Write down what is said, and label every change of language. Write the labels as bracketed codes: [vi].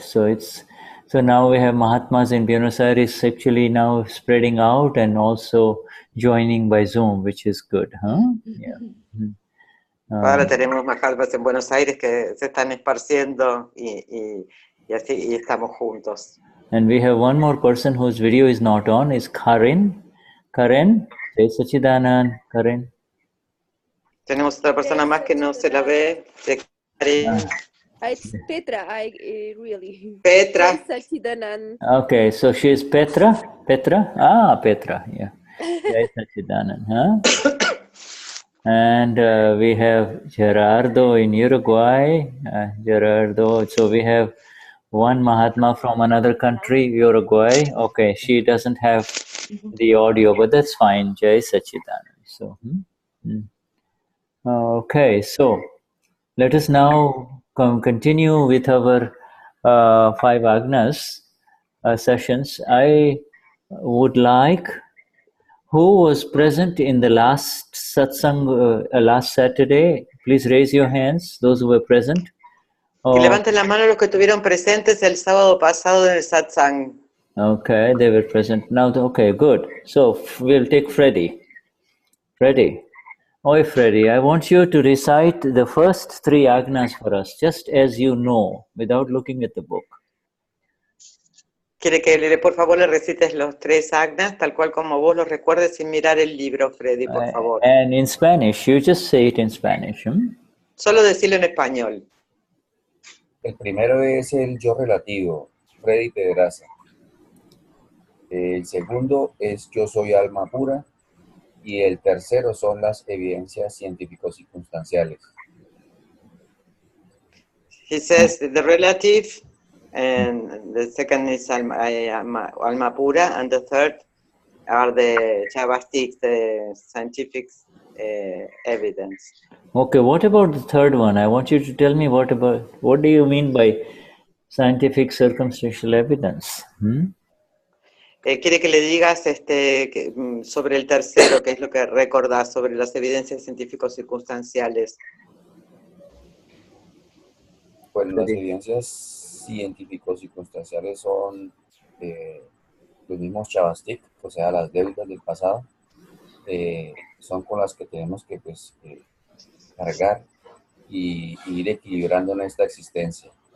[en] So now we have Mahatmas in Buenos Aires actually now spreading out and also joining by Zoom, which is good, huh? Yeah. [es] Ahora tenemos Mahatmas en Buenos Aires que se están esparciendo y así y estamos juntos. [en] And we have one more person whose video is not on, is Karen. Karen, Jai Sachidanan, Karen. [es] Tenemos otra persona más que no se la ve. [en] It's Petra, really. Petra. Okay, so she is Petra? Petra? Ah, Petra, yeah. Jai Sachidanan, huh? And we have Gerardo in Uruguay. Gerardo, so we have one Mahatma from another country, Uruguay. Okay, she doesn't have the audio, but that's fine. Jai Sachidanan. So, okay, so let us now continue with our 5 Agnas sessions. I would like, who was present in the last satsang last Saturday? Please raise your hands, those who were present. [es] Que levanten la mano los que estuvieron presentes el sábado pasado en el satsang. [en] Okay, they were present. Now, okay, good. So we'll take Freddy. Freddy. Oi, Freddy, I want you to recite the first 3 Agnas for us, just as you know, without looking at the book. [es] Quiere que por favor le recites los 3 Agnas, tal cual como vos los recuerdes sin mirar el libro, Freddy, por favor. [en] And in Spanish, you just say it in Spanish. [es] Solo decirlo en español. El primero es el yo relativo, Freddy Pedraza. El segundo es yo soy alma pura. Y el tercero son las evidencias científico-circunstanciales. [en] He says the relative, and the second is alma pura, and the third are the chavastic, the scientific evidence. Okay, what about the third one? I want you to tell me what do you mean by scientific circumstantial evidence? [es] Quiere que le digas sobre el tercero, que es lo que recordás sobre las evidencias científicos circunstanciales. Pues las evidencias científicos circunstanciales son los mismos chavastic, o sea, las deudas del pasado, son con las que tenemos que cargar y ir equilibrando en esta existencia.